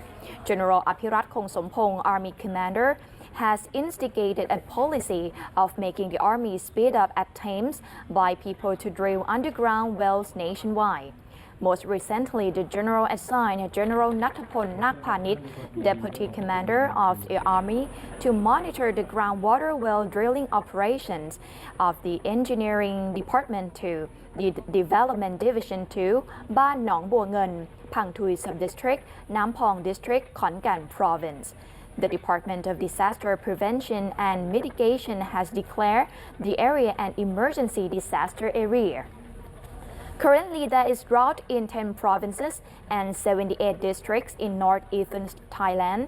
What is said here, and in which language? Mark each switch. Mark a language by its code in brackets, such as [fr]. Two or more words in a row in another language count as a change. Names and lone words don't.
[en] General Apirat Kongsompong, Army Commander, has instigated a policy of making the Army speed up attempts by people to drill underground wells nationwide. Most recently, the General assigned General Nattapol Nakpanit, Deputy Commander of the Army, to monitor the groundwater well drilling operations of the Engineering Department to the Development Division 2, Ban Nong Baw Ngeun, Phang Thui Subdistrict, Nam Pong District, Khon Kaen Province. The Department of Disaster Prevention and Mitigation has declared the area an emergency disaster area. Currently, there is drought in 10 provinces and 78 districts in northeastern Thailand.